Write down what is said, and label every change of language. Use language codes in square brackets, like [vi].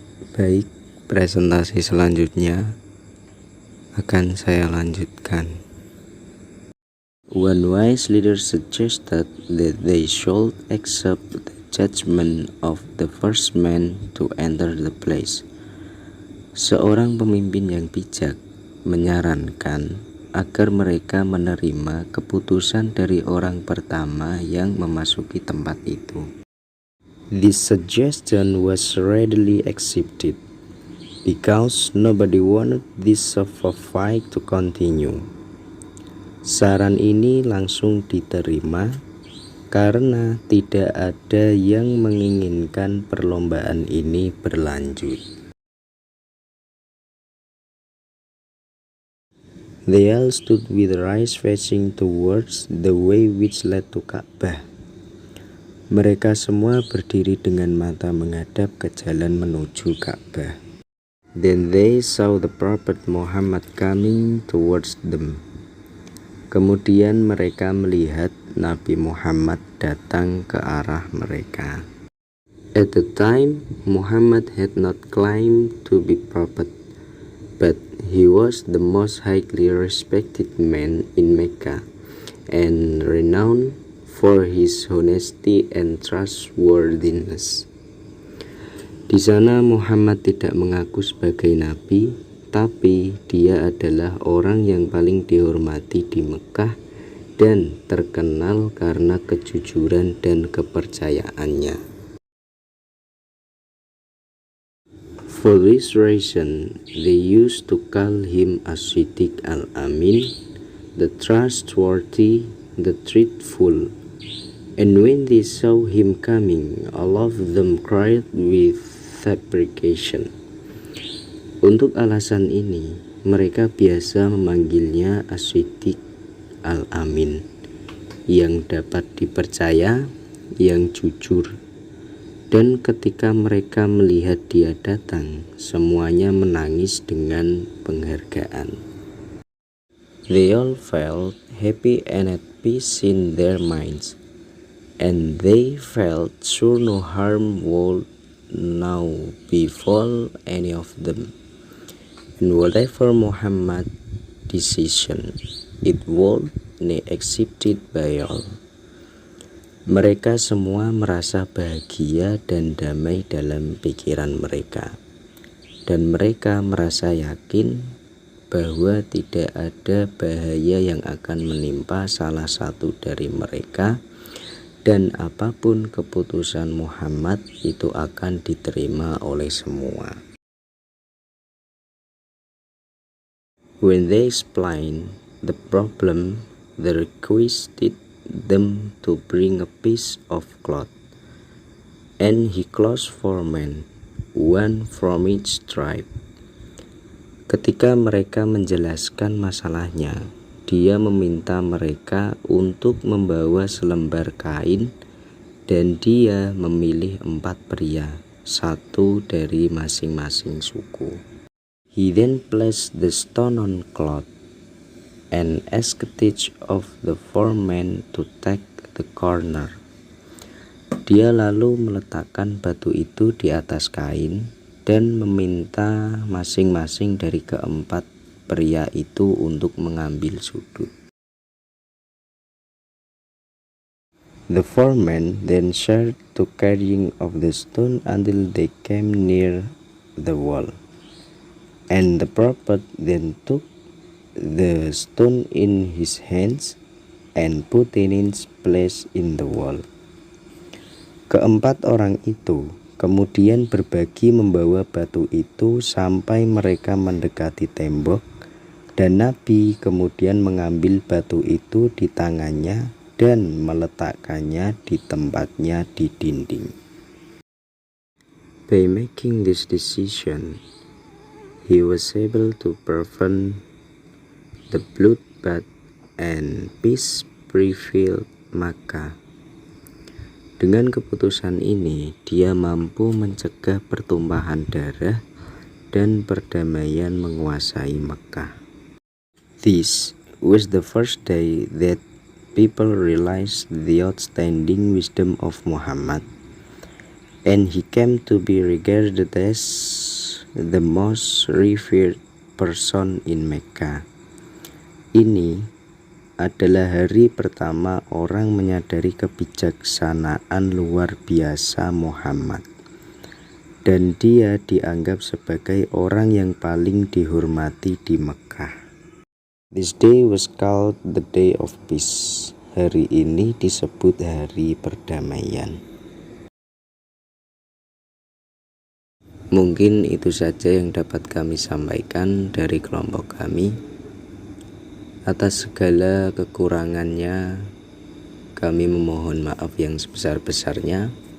[id] Baik, presentasi selanjutnya akan saya lanjutkan. [en] One wise leader suggested that they should accept the judgment of the first man to enter the place. [id] Seorang pemimpin yang bijak menyarankan agar mereka menerima keputusan dari orang pertama yang memasuki tempat itu. [en] This suggestion was readily accepted because nobody wanted this fight to continue. [id] Saran ini langsung diterima karena tidak ada yang menginginkan perlombaan ini berlanjut. [en] They all stood with their eyes facing towards the way which led to Ka'bah. [id] Mereka semua berdiri dengan mata menghadap ke jalan menuju Ka'bah. [en] Then they saw the Prophet Muhammad coming towards them. [id] Kemudian mereka melihat Nabi Muhammad datang ke arah mereka. [en] At the time, Muhammad had not claimed to be prophet, but he was the most highly respected man in Mecca and renowned for his honesty and trustworthiness. [id] Di sana Muhammad tidak mengaku sebagai nabi, tapi dia adalah orang yang paling dihormati di Mekah dan terkenal karena kejujuran dan kepercayaannya. [en] For this reason, they used to call him As-Siddiq Al-Amin, the trustworthy, the truthful. And when they saw him coming, all of them cried with fabrication. [id] Untuk alasan ini, mereka biasa memanggilnya As-Siddiq Al-Amin, yang dapat dipercaya, yang jujur. Dan ketika mereka melihat dia datang, semuanya menangis dengan penghargaan. [en] They all felt happy and at peace in their minds, and they felt sure no harm would now befall any of them. And whatever Muhammad's decision, it would be accepted by all. [id] Mereka semua merasa bahagia dan damai dalam pikiran mereka, dan mereka merasa yakin bahwa tidak ada bahaya yang akan menimpa salah satu dari mereka, dan apapun keputusan Muhammad itu akan diterima oleh semua. [en] When they explained the problem, they requested them to bring a piece of cloth, and he chose 4 men, one from each tribe. [id] Ketika mereka menjelaskan masalahnya, dia meminta mereka untuk membawa selembar kain, dan dia memilih 4 pria, 1 dari masing-masing suku. [en] He then placed the stone on cloth and asked each of the 4 men to take the corner. [id] Dia lalu meletakkan batu itu di atas kain dan meminta masing-masing dari keempat pria itu untuk mengambil sudut. [en] The 4 men then shared to carrying of the stone until they came near the wall, and the prophet then took the stone in his hands and put it in its place in the wall. [id] Keempat orang itu kemudian berbagi membawa batu itu sampai mereka mendekati tembok, dan Nabi kemudian mengambil batu itu di tangannya dan meletakkannya di tempatnya di dinding. [en] By making this decision, he was able to prevent the bloodbath and peace prevailed Makkah. [id] Dengan keputusan ini, dia mampu mencegah pertumpahan darah dan perdamaian menguasai Makkah. [en] This was the first day that people realized the outstanding wisdom of Muhammad, and he came to be regarded as the most revered person in Mecca. [id] Ini adalah hari pertama orang menyadari kebijaksanaan luar biasa Muhammad, dan dia dianggap sebagai orang yang paling dihormati di Mekah. [en] This day was called the Day of Peace. [id] Hari ini disebut hari perdamaian. Mungkin itu saja yang dapat kami sampaikan dari kelompok kami. Atas segala kekurangannya, kami memohon maaf yang sebesar-besarnya.